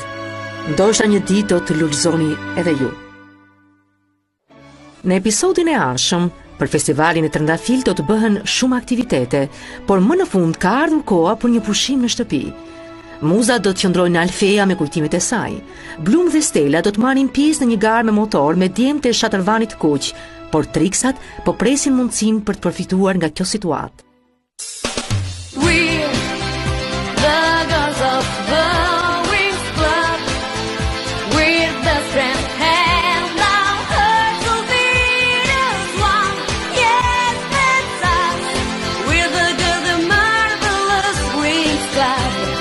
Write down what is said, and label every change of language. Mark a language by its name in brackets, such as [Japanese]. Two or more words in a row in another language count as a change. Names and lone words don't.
[Albanian] Ndoshta një ditë do të lulëzoni edhe ju. Në episodin e ardhshëm, për festivalin e trëndafil do të bëhen shumë aktivitete, por më në fund ka ardhur koha për një pushim në shtëpi. Muza do të qëndrojnë në Alfeja me kujtimet e saj. Blum dhe Stella do të marrin pjesë në një garë me motor me djemtë e Shatërvanit kuq, por Triksat po presin mundësinë për të përfituar nga kjo situatë. [English] We're the girls of the Wings Club. We're the strength held now, hearts will beat as one. Yes, that's us. We're the good, the marvelous Wings Club.